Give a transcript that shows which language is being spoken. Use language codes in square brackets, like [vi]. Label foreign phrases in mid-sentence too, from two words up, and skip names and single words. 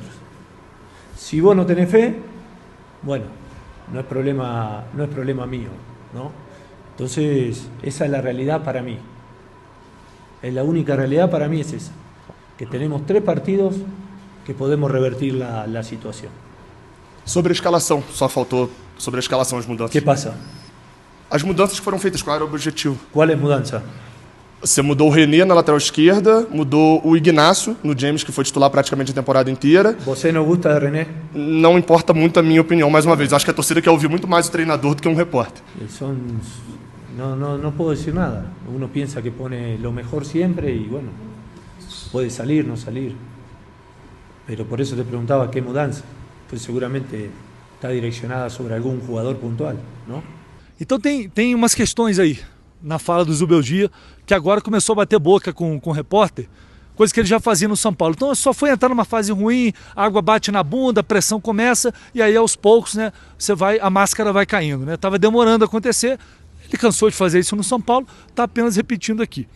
[es] Si vos no tenés fe, bueno, no es problema mío, ¿no? Entonces, esa es la realidad para mí. Es la única realidad para mí, es esa. Que tenemos 3 partidos que podemos revertir la situación. [pt] Sobre a escalação, só faltou sobre a escalação as mudanças. [es] ¿Qué pasa? [pt] As mudanças que foram feitas, qual era o objetivo? [es] ¿Cuál es mudanza? [pt] Você mudou o René na lateral esquerda, mudou o Ignacio no James, que foi titular praticamente a temporada inteira. [es] ¿Você no gusta de René? [pt] Não importa muito a minha opinião, mais uma vez. Acho que a torcida quer ouvir muito mais o treinador do que um repórter. [es] No puedo decir nada. Uno piensa que pone lo mejor siempre y bueno, puede salir, no salir. Pero por eso te preguntaba qué mudanza. Pues seguramente está direccionada sobre algún jugador puntual, ¿no? [pt] Então tem umas questões aí na fala do Zubeldia, que agora começou a bater boca com o repórter, coisa que ele já fazia no São Paulo. Então só foi entrar numa fase ruim, a água bate na bunda, a pressão começa, e aí aos poucos, né, a máscara vai caindo, né? Tava demorando a acontecer, ele cansou de fazer isso no São Paulo, está apenas repetindo aqui.